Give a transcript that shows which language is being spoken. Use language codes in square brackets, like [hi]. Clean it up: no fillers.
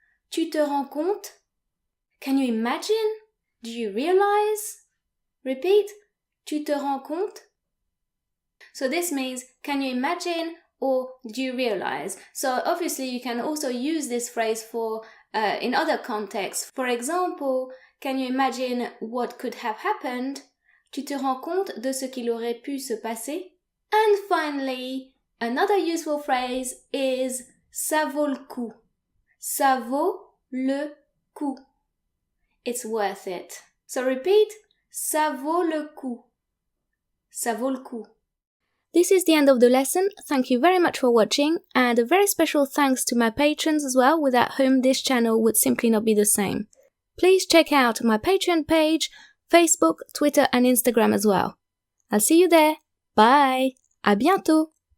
[fr] Tu te rends compte? [en] Can you imagine? Do you realize? Repeat. [fr] Tu te rends compte? [en] So this means can you imagine or do you realize? So obviously you can also use this phrase for in other contexts. For example, can you imagine what could have happened? [fr] Tu te rends compte de ce qu'il aurait pu se passer? [en] And finally, another useful phrase is [fr] ça vaut le coup. Ça vaut le coup. [en] It's worth it. So repeat, [fr] ça vaut le coup. Ça vaut le coup. [en] This is the end of the lesson. Thank you very much for watching, and a very special thanks to my patrons as well, without whom this channel would simply not be the same. Please check out my Patreon page, Facebook, Twitter and Instagram as well. I'll see you there. Bye! [fr] À bientôt!